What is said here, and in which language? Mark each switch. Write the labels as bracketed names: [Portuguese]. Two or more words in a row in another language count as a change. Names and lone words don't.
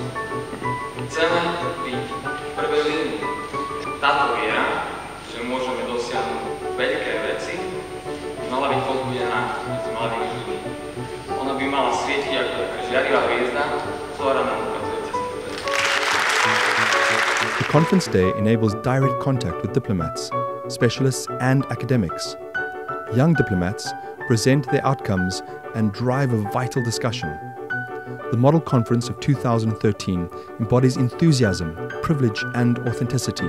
[Slovak] Chceme byť v prvej línii. Táto viera, že môžeme dosiahnuť veľké veci, mala byť pozbudená medzi mladými ľuďmi. Ona by mala svietiť ako taká žiarivá hviezda, ktorá nám ukazuje cestu. [English] The conference day enables direct contact with diplomats, specialists and academics. Young diplomats present their outcomes and drive a vital discussion. The Model Conference of 2013 embodies enthusiasm, privilege and authenticity.